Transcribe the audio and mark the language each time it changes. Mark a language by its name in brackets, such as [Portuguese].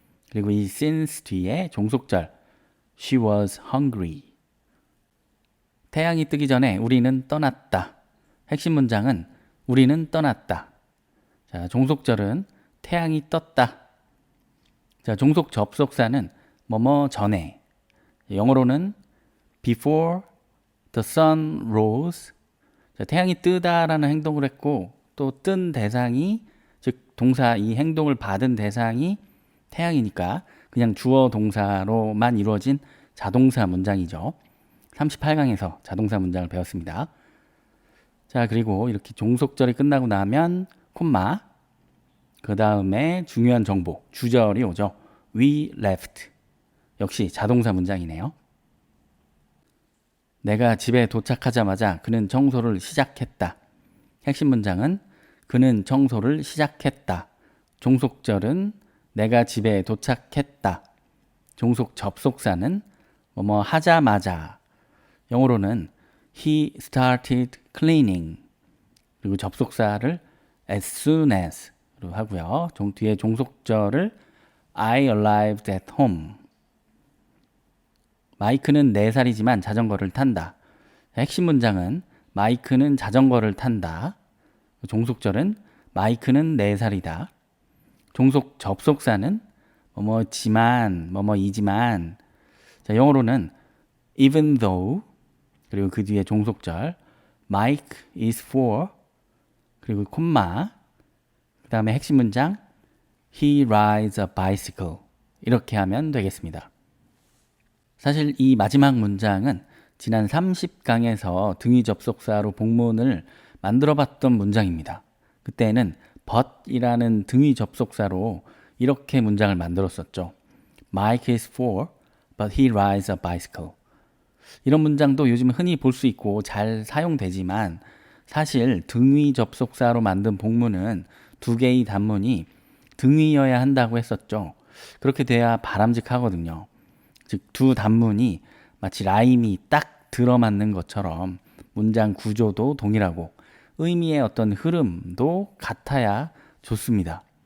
[Korean] 그리고 이 since 뒤에 종속절 [English] She was hungry. [Korean] 태양이 뜨기 전에 우리는 떠났다. 핵심 문장은 우리는 떠났다. 자, 종속절은 태양이 떴다. 자, 종속 접속사는 뭐뭐 전에. [English] 영어로는 before the sun rose. [Korean] 자, 태양이 뜨다라는 행동을 했고 또 뜬 대상이, 즉 동사, 이 행동을 받은 대상이 태양이니까 그냥 주어 동사로만 이루어진 자동사 문장이죠. 38강에서 자동사 문장을 배웠습니다. 자, 그리고 이렇게 종속절이 끝나고 나면 콤마, 그 다음에 중요한 정보, 주절이 오죠. [English] we left. [Korean] 역시 자동사 문장이네요. 내가 집에 도착하자마자 그는 청소를 시작했다. 핵심 문장은 그는 청소를 시작했다. 종속절은 내가 집에 도착했다. 종속 접속사는 뭐뭐 하자마자. [English] 영어로는 he started cleaning. [Korean] 그리고 접속사를 as soon as로 하고요. 뒤에 종속절을 [English] I arrived at home. [Korean] 마이크는 4살이지만 자전거를 탄다. 핵심 문장은 마이크는 자전거를 탄다. 종속절은 마이크는 4살이다. 종속 접속사는 뭐뭐지만, 뭐뭐이지만. 자, 영어로는 even though, 그리고 그 뒤에 종속절 [English] Mike is 4, [Korean] 그리고 콤마, 그 다음에 핵심 문장 [English] He rides a bicycle. [Korean] 이렇게 하면 되겠습니다. 사실 이 마지막 문장은 지난 30강에서 등위 접속사로 복문을 만들어 봤던 문장입니다. 그때는 but이라는 등위 접속사로 이렇게 문장을 만들었었죠. [English] Mike is 4, but he rides a bicycle. [Korean] 이런 문장도 요즘 흔히 볼 수 있고 잘 사용되지만 사실 등위 접속사로 만든 복문은 2개의 단문이 등위여야 한다고 했었죠. 그렇게 돼야 바람직하거든요. 즉, 두 단문이 마치 라임이 딱 들어맞는 것처럼 문장 구조도 동일하고 의미의 어떤 흐름도 같아야 좋습니다.